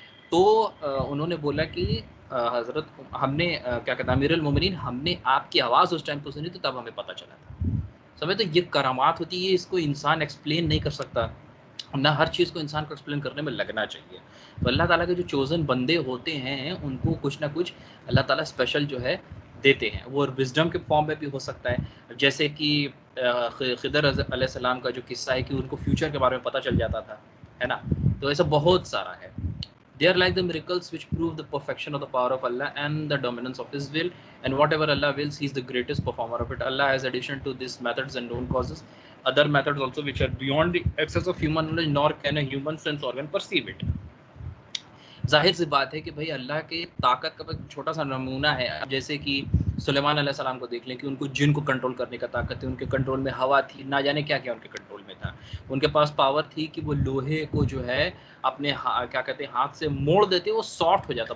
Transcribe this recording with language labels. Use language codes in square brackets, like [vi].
[ur] تو انہوں نے بولا کہ حضرت ہم نے کیا کہتا امیر المومنین ہم نے آپ کی آواز اس ٹائم پہ سنی تو تب ہمیں پتہ چلا تھا۔ سمجھ تو یہ کرامات ہوتی ہے، اس کو انسان ایکسپلین نہیں کر سکتا، نہ ہر چیز کو انسان کو ایکسپلین کرنے میں لگنا چاہیے۔ تو اللہ تعالیٰ کے جو چوزن بندے ہوتے ہیں ان کو کچھ نہ کچھ اللہ تعالیٰ اسپیشل جو ہے دیتے ہیں. وہ وزڈم کے فارم میں بھی ہو سکتا ہے، جیسے کہ خضر علیہ السلام کا جو قصہ ہے کہ ان کو فیوچر کے بارے میں پتہ چل جاتا تھا، ہے نا. تو ایسا بہت سارا ہے. [en] They are like the miracles which prove the perfection of the power of Allah and the dominance of His will. And whatever Allah wills, He is the greatest performer of it. Allah has addition to these methods and known causes other methods also which are beyond the access of human knowledge, nor can a human sense organ perceive it. [ur] ظاہر سی بات ہے کہ بھائی اللہ کے طاقت کا ایک چھوٹا سا نمونہ ہے. جیسے کہ سلیمان علیہ السلام کو دیکھ لیں کہ ان کو جن کو کنٹرول کرنے کا طاقت تھی، ان کے کنٹرول میں ہوا تھی، نہ جانے کیا کیا ان کے کنٹرول میں تھا. ان کے پاس پاور تھی کہ وہ لوہے کو جو ہے اپنے کیا کہتے ہیں ہاتھ سے موڑ دیتے، وہ سافٹ ہو جاتا.